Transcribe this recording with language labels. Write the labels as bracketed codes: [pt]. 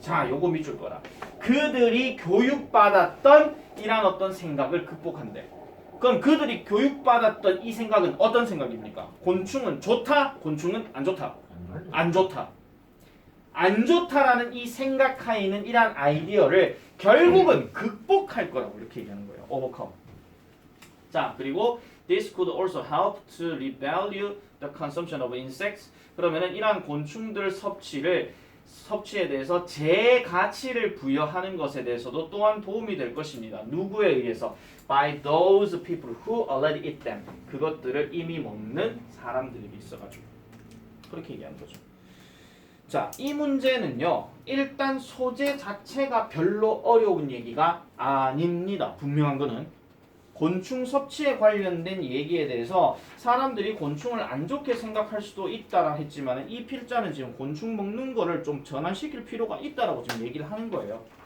[ko] 자, 요거 밑줄 거라. 그들이 교육받았던 이란 어떤 생각을 극복한대. 그럼 그들이 교육받았던 이 생각은 어떤 생각입니까? 곤충은 좋다, 곤충은 안 좋다. 안 좋다. 안 좋다라는 이 생각하에는 이란 아이디어를 결국은 극복할 거라고 이렇게 얘기하는 거예요. [en] overcome. 자, 그리고 this could also help to revalue the consumption of insects. [ko] 그러면은 이러한 곤충들 섭취에 대해서 제 가치를 부여하는 것에 대해서도 또한 도움이 될 것입니다. 누구에 의해서? [en] By those people who already eat them. [ko] 그것들을 이미 먹는 사람들이 있어가지고 그렇게 얘기하는 거죠. 자, 이 문제는요. 일단 소재 자체가 별로 어려운 얘기가 아닙니다. 분명한 거는 곤충 섭취에 관련된 얘기에 대해서 사람들이 곤충을 안 좋게 생각할 수도 있다라 했지만 이 필자는 지금 곤충 먹는 거를 좀 전환시킬 필요가 있다라고 지금 얘기를 하는 거예요.